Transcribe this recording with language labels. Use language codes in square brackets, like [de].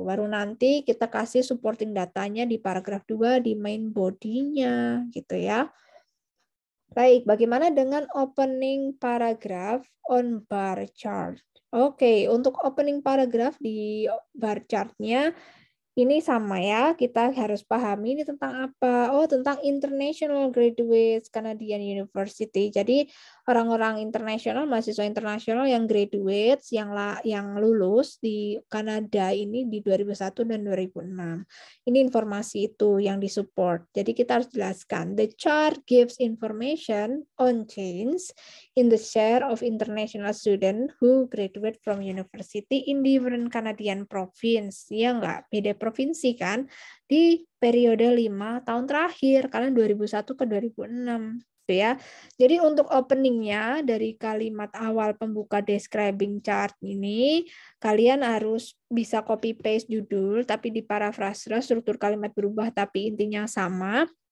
[id] Baru nanti kita kasih supporting datanya di paragraf 2 di main body-nya gitu ya. Baik, bagaimana dengan opening paragraph on bar chart? Oke, untuk opening paragraph di bar chart-nya ini sama ya, kita harus pahami ini tentang apa. Oh, tentang International Graduates Canadian University. Jadi orang-orang internasional, mahasiswa internasional yang graduates, yang lulus di Kanada ini di 2001 dan 2006. Ini informasi itu yang disupport. Jadi kita harus jelaskan. [en] The chart gives information on change in the share of international student who graduate from university in different Canadian province. [id] Ya enggak? Beda provinsi kan di periode 5 tahun terakhir kalian 2001 ke 2006 gitu ya. Jadi untuk openingnya dari kalimat awal pembuka describing chart ini kalian harus bisa copy paste judul tapi di parafrase struktur kalimat berubah tapi intinya sama.